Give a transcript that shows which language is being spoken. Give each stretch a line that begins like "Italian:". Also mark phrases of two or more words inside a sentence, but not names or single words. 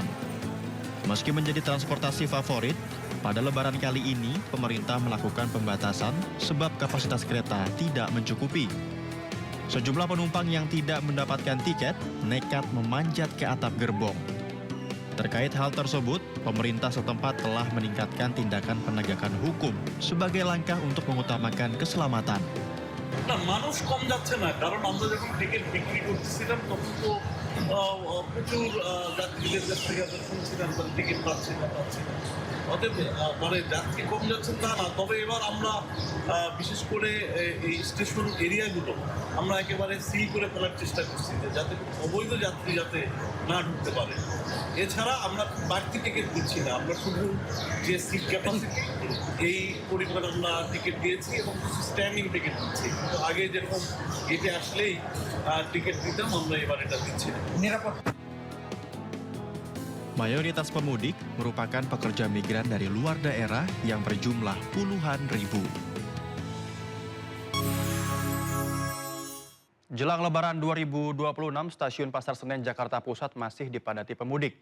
Indonesian: Meski menjadi transportasi favorit, pada lebaran kali ini pemerintah melakukan pembatasan sebab kapasitas kereta tidak mencukupi. Sejumlah penumpang yang tidak mendapatkan tiket nekat memanjat ke atap gerbong. Terkait hal tersebut, pemerintah setempat telah meningkatkan tindakan penegakan hukum sebagai langkah untuk mengutamakan keselamatan.
Bangla: না মানুষ কম যাচ্ছে না কারণ আমরা যখন টিকিট বিক্রি করতেছিলাম তখন তো প্রচুর যাত্রীদের কাছ থেকে আমরা শুনছিলাম তারা টিকিট পাচ্ছে না অতএব মানে যাত্রী কম যাচ্ছেন তা না, তবে এবার আমরা বিশেষ করে এই স্টেশন এরিয়াগুলো আমরা একেবারে সিল করে ফেলার চেষ্টা করছি যাতে অবৈধ যাত্রী যাতে না ঢুকতে পারে। এছাড়া আমরা বাড়তি টিকিট দিচ্ছি না, আমরা শুধু যে
English: seat capacity
Bangla: এই পরিমাণ আমরা টিকিট দিয়েছি এবং কিছু
English: standing ticket
Bangla: দিচ্ছি। কিন্তু আগে যেরকম গেটে আসলেই টিকিট দিতাম, আমরা এবার এটা দিচ্ছি না। নিরাপদ।
Indonesian: Mayoritas pemudik merupakan pekerja migran dari luar daerah yang berjumlah puluhan ribu. Jelang Lebaran 2026, stasiun Pasar Senen Jakarta Pusat masih dipadati pemudik.